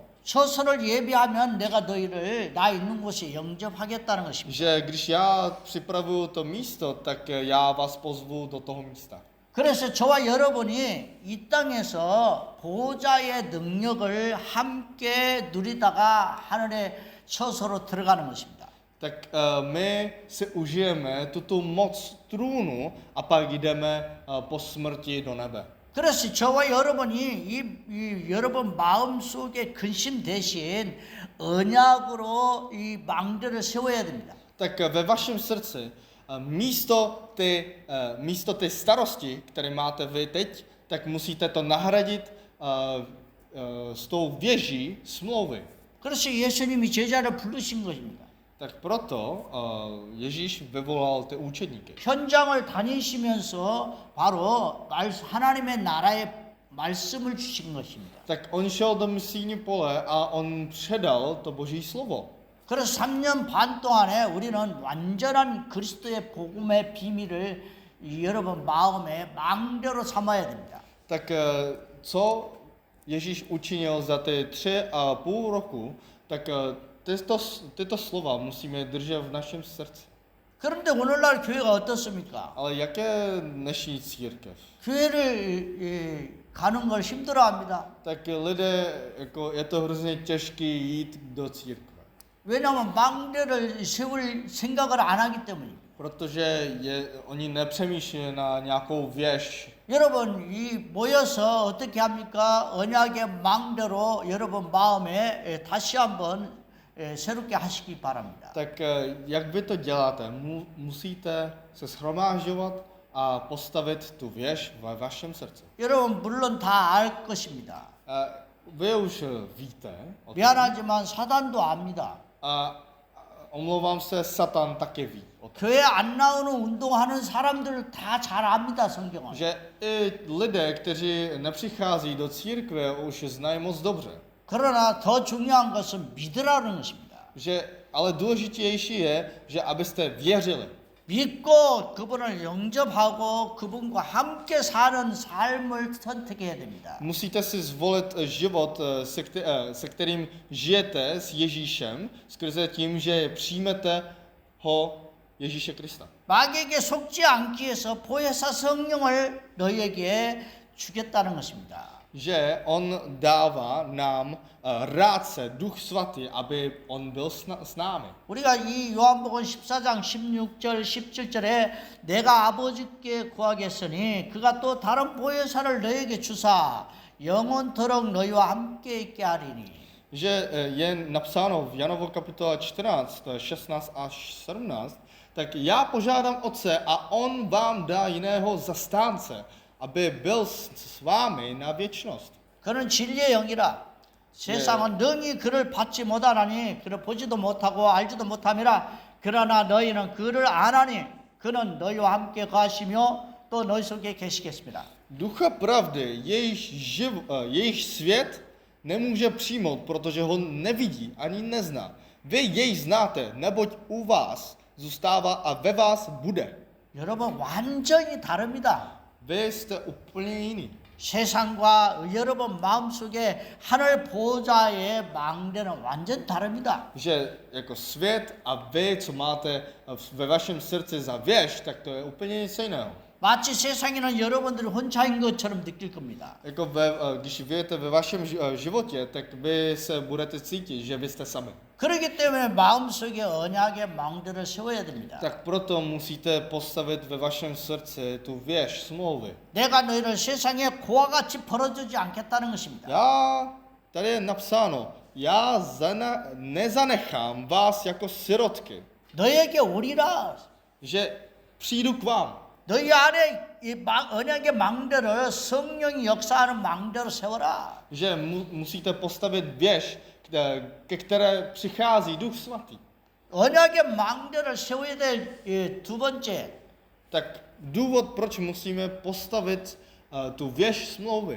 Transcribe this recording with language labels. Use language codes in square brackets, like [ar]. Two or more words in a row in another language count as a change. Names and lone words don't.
[ko] 처소를 예비하면 내가 너희를 나 있는 곳에 영접하겠다는 것입니다. [cs] Že když já připravuju to místo, tak já vás pozvu do toho místa. [ko] 그래서 저와 여러분이 이 땅에서 보좌의 능력을 함께 누리다가 하늘의 처소로 들어가는 것입니다. [cs] Tak my si užijeme tuto moc trůnu a pak jdeme po smrti do nebe. [ko] 그래서 저와 여러분이 이 여러분 마음 속에 근심 대신 언약으로 이 망대를 세워야 됩니다. [cs] Tak ve vašem srdci místo té starosti, které máte vy teď, tak musíte to nahradit s tou věží smlouvy. [ko] 그래서 예수님이 제자를 부르신 것입니다. [cs] Tak proto Ježíš vyvolal ty učedníky. [ko] 현장을 다니시면서 바로 하나님의 나라의 말씀을 주신 것입니다. [cs] Tak on šel do misijní pole a on předal to boží slovo. [ko] 그래서 3년 반 동안에 우리는 완전한 그리스도의 복음의 비밀을 여러분 마음에 망대로 삼아야 됩니다. [cs] Tak co Ježíš učinil za ty 3,5 roku, tak tyto slova musíme držet v našem srdci. [ko] 그런데 오늘날 교회가 어떻습니까? [cs] Ale jaké dnešní církev? [ko] 교회를 가는 걸 힘들어합니다. [cs] Tak lidé, jako je to hrozně těžké jít do církve. [ko] 왜냐하면 망대를 세울 생각을 안 하기 때문입니다. [cs] Protože oni nepřemýšlí na nějakou věž. [ko] 여러분 이 모여서 어떻게 합니까? 언약의 망대로 여러분 마음에 다시 한번 새롭게 하시기 바랍니다. [cs] Tak jak vy to děláte? Musíte se shromážďovat a postavit tu věž ve vašem srdci. [ko] 여러분 물론 다 알 것입니다. [cs] Vy už víte. [ko] 미안하지만 사단도 압니다. [cs] A omlouvám se, Satan také ví. [ko] 교회 안 나오는 운동하는 사람들 다 잘 압니다, 성경은. [cs] Že i lidé, kteří nepřichází do církve, už znají moc dobře. [ko] 그러나 더 중요한 것은 믿으라는 것입니다. [cs] Ale důležitější je, že abyste věřili. [ko] 믿고 그분을 영접하고 그분과 함께 사는 삶을 선택해야 됩니다. [cs] Musíte si zvolit život, se kterým žijete s Ježíšem, skrze tím, že přijmete ho Ježíše Krista. [ko] 마귀에게 속지 않기 위해서 보혜사 성령을 너희에게 주겠다는 것입니다. [cs] Že on dává nám rádce, Duch Svatý, aby on byl s námi. [ko] 우리가 이 요한복음 14장 16절 17절에 내가 아버지께 구하겠으니 그가 또 다른 보혜사를 너희에게 주사 영원토록 너희와 함께 있게 하리니. [cs] Že je napsáno v Janovo kapitola 14, 16 až 17, tak já požádám Otce a on vám dá jiného zastánce, aby byl s vámi na věčnost. [ko] 그는 진리의 영이라 세상은 능히 그를 받지 못하나니 그를 보지도 못하고 알지도 못함이라 그러나 너희는 그를 아나니 그는 너희와 함께 가시며 또 너희 속에 계시겠습니다. [cs] Ducha pravdy, jejich svět nemůže přijmout, protože ho nevidí ani nezná. Vy jej znáte, neboť u vás zůstává a ve vás bude. [ko] 여러분 완전히 다릅니다. [cs] Vy jste úplně jiný. [ko] 세상과 여러분 마음속에 하늘 보좌의 망대는 완전 다릅니다. [cs] Že jako svět a vy, co máte ve vašem srdci za věž, tak to je úplně něco jiného. [ko] 마치 세상에는 여러분들이 혼자인 것처럼 느낄 겁니다. [cs] Jako když žijete ve vašem životě, tak vy se budete cítit, že vy jste sami. [ko] 그렇기 때문에 마음속에 언약의 망대를 세워야 됩니다. [cs] Tak proto musíte postavit ve vašem srdci tu věž smlouvy. [ko] 내가 너희를 세상에 고와 같이 벌어주지 않겠다는 것입니다. [cs] Tady je napsáno, já nezanechám vás jako sirotky, [ko] 너희에게 오리라. [cs] že přijdu k vám. [ko] 너희 안에 이 언약의 망대를 성령이 역사하는 망대로 세워라. [cs] Že musíte postavit věž, ke které přichází Duch Svatý. [ko] 언약의 망대를 세워야 될 두 번째. [cs] Tak důvod, proč musíme postavit tu věž smlouvy,